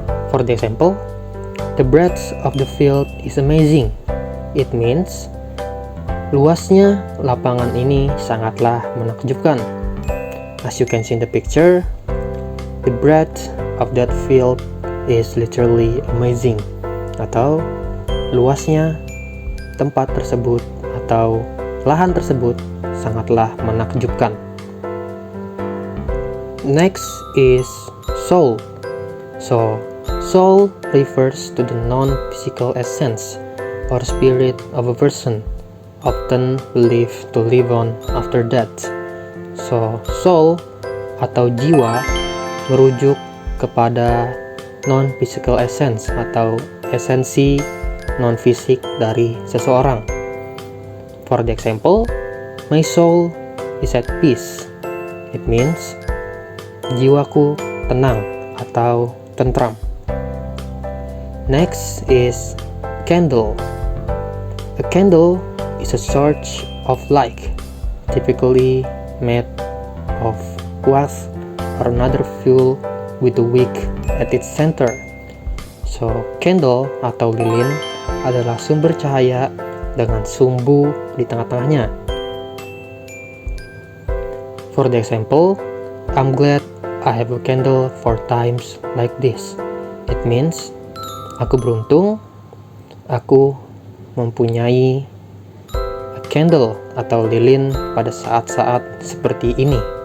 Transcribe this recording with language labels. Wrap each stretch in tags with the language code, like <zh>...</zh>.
<en>For the example, the breadth of the field is amazing. It means</en> <id>luasnya lapangan ini sangatlah menakjubkan.</id> <en>As you can see in the picture, the breadth of that field is literally amazing.</en> <id>Atau luasnya tempat tersebut atau lahan tersebut sangatlah menakjubkan.</id> <en>Next is soul. So, soul refers to the non-physical essence or spirit of a person, often believed to live on after death.</en> <id>So, soul atau jiwa merujuk kepada</id> <en>non-physical essence</en> <id>atau esensi non-fisik dari seseorang.</id> <en>For the example, my soul is at peace. It means</en> <id>jiwaku tenang atau tentram.</id> <en>Next is candle. A candle is a source of light, typically made of wax or another fuel with a wick at its center.</en> <id>So, candle atau lilin adalah sumber cahaya dengan sumbu di tengah-tengahnya.</id> <en>For the example, I'm glad I have a candle for times like this. It means</en> <id>aku beruntung, aku mempunyai</id> <en>a candle</en> <id>atau lilin pada saat-saat seperti ini.</id>